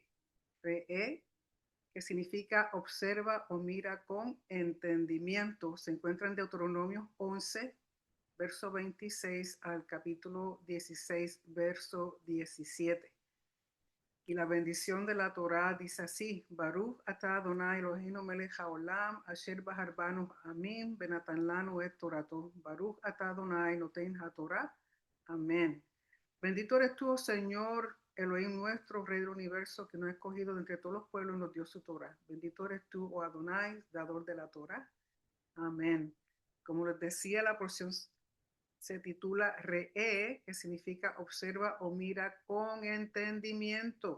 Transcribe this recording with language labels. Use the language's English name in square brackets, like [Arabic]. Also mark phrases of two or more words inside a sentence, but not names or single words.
[Spanish] Re'e, que significa observa o mira con entendimiento. Se encuentra en Deuteronomio 11, verso 26 al capítulo 16, verso 17. Y la bendición de la Torá dice así: [Hebrew] ברוך אתה אדוני אלוהינו מלך העולם אשר בחר בנו עמים ונתן לנו את תורתו. ברוך אתה אדוני נותן התורה. [Spanish] Amén. Bendito eres tú, oh Señor, Elohim nuestro, Rey del universo, que nos ha escogido de entre todos los pueblos y nos dio su Torá. Bendito eres tú, oh Adonai, dador de la Torá. Amén. Como les decía, la porción se titula Re'e, que significa observa o mira con entendimiento.